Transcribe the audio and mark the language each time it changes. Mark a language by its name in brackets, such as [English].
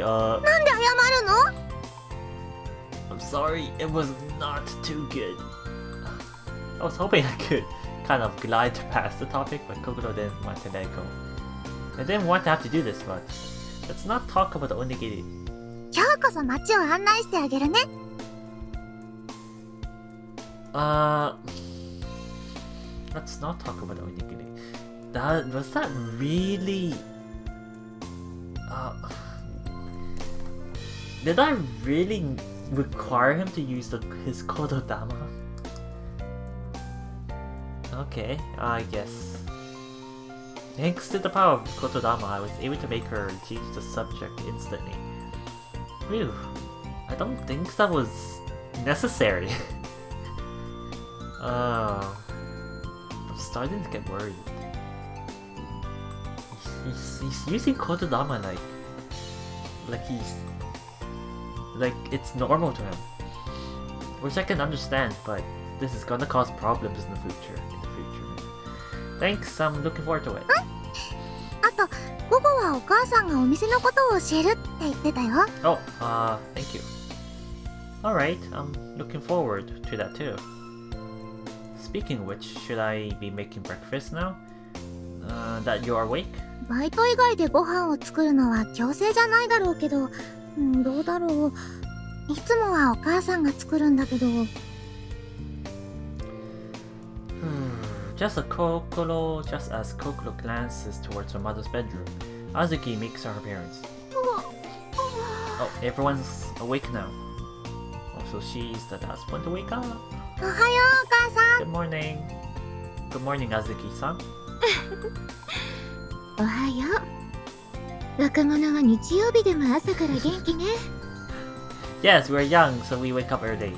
[Japanese] なんで謝るの？ [English] I'm sorry. It was not too good. I was hoping I could kind of glide past the topic, but Kokoro didn't want to let go. I didn't want to have to do this, but let's not talk about the onigiri. [Japanese] 今日こそ街を案内してあげるね。 [English] Let's not talk about the onigiri. Was that really? Did I really require him to use his kododama? Okay, I guess. Thanks to the power of Kotodama, I was able to make her change the subject instantly. Phew, I don't think that was necessary. I'm starting to get worried. He's using Kotodama like it's normal to him. Which I can understand, but this is gonna cause problems in the future. Thanks, I'm looking forward to it. [Japanese] あと、午後はお母さんがお店のことを教えるって言ってたよ。 [English] Oh, thank you. Alright, I'm looking forward to that too. Speaking of which, should I be making breakfast now? That you are awake? [Japanese] バイト以外でご飯を作るのは強制じゃないだろうけど、どうだろう。いつもはお母さんが作るんだけど。 [English] Just as Kokoro glances towards her mother's bedroom, Azuki makes her appearance. Oh, everyone's awake now. Oh, so she's the last one to wake up. [Japanese] おはよう、お母さん。 [English] Good morning. Good morning, Azuki-san. [Japanese] おはよう。若者は日曜日でも朝から元気ね。 [English] Yes, we're young, so we wake up early.